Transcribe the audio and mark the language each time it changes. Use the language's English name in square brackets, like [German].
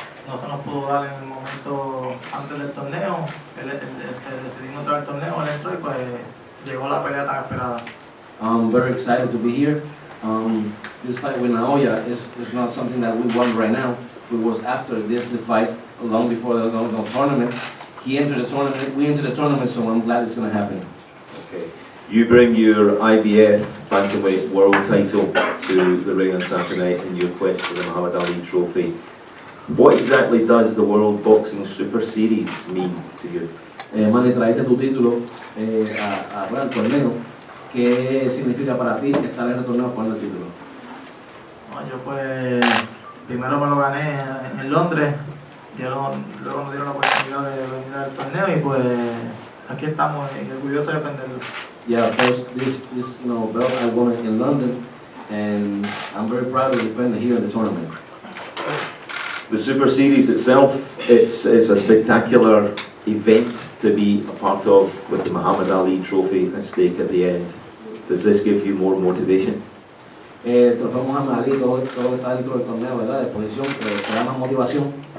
[Spanish] No se nos pudo dar en el momento antes del torneo. Decidimos entrar al torneo, él entró y pues llegó la pelea tan esperada. [English] I'm very excited to be here. This fight with Naoya is not something that we want right now. It was after this fight, long before the tournament. He entered the tournament, we entered the tournament, so I'm glad it's going to happen. Okay. You bring your IBF bantamweight world title to the ring on Saturday in your quest for the Muhammad Ali trophy. What exactly does the World Boxing Super Series mean to you? [Spanish] Manny, traíste tu título al torneo. ¿Qué significa para ti estar en el torneo jugando el título? No, yo pues primero me lo gané en Londres, luego nos dieron la oportunidad de venir al torneo y pues aquí estamos y orgullosos de defenderlo. [English] Yeah, first this belt I won it in London, and I'm very proud to defend it here in the tournament. The Super Series itself, it's a spectacular event to be a part of, with the Muhammad Ali trophy at stake at the end. Does this give you more motivation? [Spanish] El trofeo Muhammad Ali, todo está dentro del torneo, ¿verdad? De exposición, te da más motivación.